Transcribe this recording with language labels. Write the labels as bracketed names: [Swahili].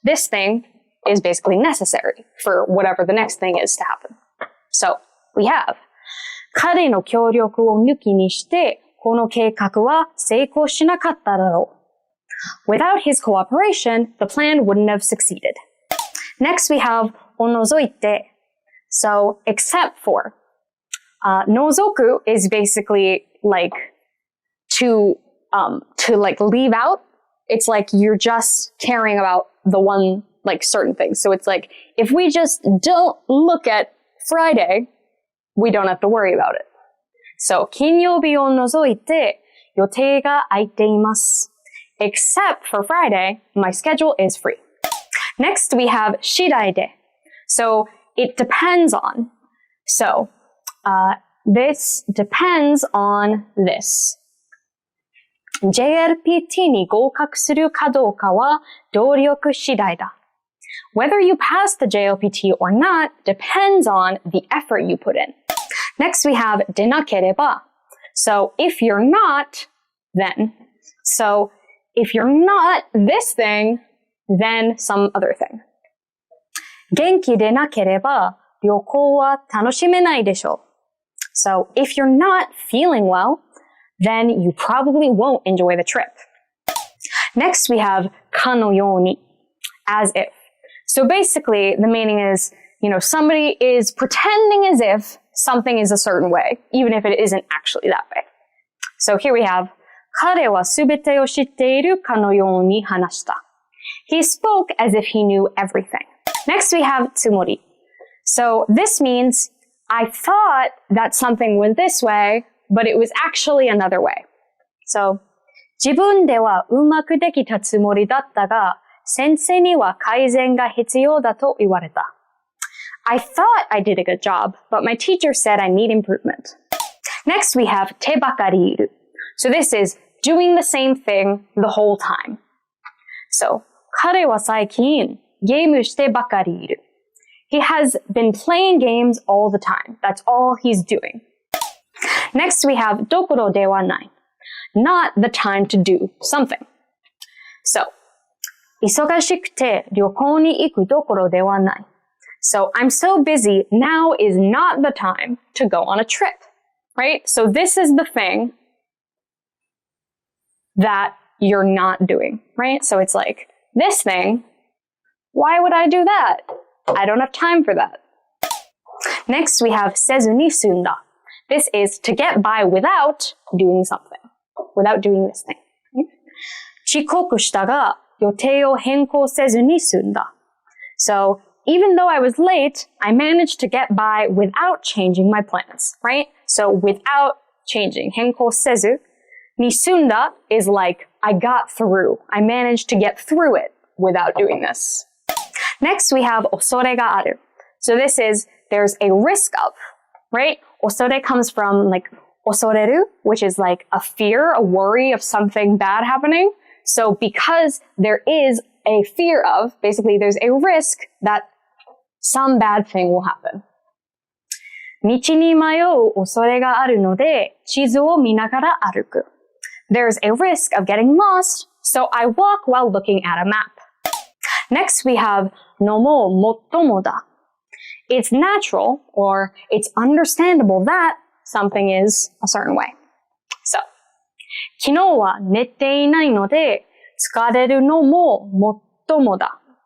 [English] This thing is basically necessary for whatever the next thing is to happen. So we have [Japanese] 彼の協力を抜きにしてこの計画は成功しなかっただろう. [English] Without his cooperation, the plan wouldn't have succeeded. Next, we have を除いて. So except for. 除く is basically like to leave out. It's like you're just caring about the one, certain things. So it's like, if we just don't look at Friday, we don't have to worry about it. So, [Japanese] 金曜日を除いて予定が空いています. [English] Except for Friday, my schedule is free. Next, we have 次第で. So, it depends on. So, This depends on this. [Japanese] JLPT に合格するかどうかは努力次第だ。 [English] Whether you pass the JLPT or not depends on the effort you put in. Next we have でなければ. So if you're not, then. So if you're not this thing, then some other thing. [Japanese] 元気でなければ旅行は楽しめないでしょう. [English] So if you're not feeling well, then you probably won't enjoy the trip. Next we have かのように, as if. So basically the meaning is, somebody is pretending as if something is a certain way, even if it isn't actually that way. So here we have [Japanese] 彼はすべてを知っているかのように話した. [English] He spoke as if he knew everything. Next we have つもり. So this means I thought that something was this way, but it was actually another way. So [Japanese] 自分ではうまくできたつもりだったが、先生には改善が必要だと言われた. [English] I thought I did a good job, but my teacher said I need improvement. Next we have 手ばかりいる. So this is doing the same thing the whole time. So [Japanese] 彼は最近ゲームしてばかりいる. [English] He has been playing games all the time. That's all he's doing. Next we have どころではない. Not the time to do something. So [Japanese] 忙しくて旅行に行くどころではない. [English] So I'm so busy, now is not the time to go on a trip, right? So this is the thing that you're not doing, right? So it's like, this thing, why would I do that? I don't have time for that. Next we have せずに済んだ. This is to get by without doing something, without doing this thing. [Japanese] 遅刻したが予定を変更せずに済んだ. [English] So even though I was late, I managed to get by without changing my plans, right? So without changing, [Japanese] 変更せずに済んだ [English] is like I got through. I managed to get through it without doing this. Next we have 恐れがある. So this is there's a risk of, right? 恐れ comes from like 恐れる, which is like a fear, a worry of something bad happening. So because there is a fear of, basically there's a risk that some bad thing will happen. [Japanese] 道に迷う恐れがあるので地図を見ながら歩く. [English] There's a risk of getting lost, so I walk while looking at a map. Next we have のももっともだ. It's natural or it's understandable that something is a certain way. So, [Japanese] 昨日は寝ていないので疲れるのももっともだ.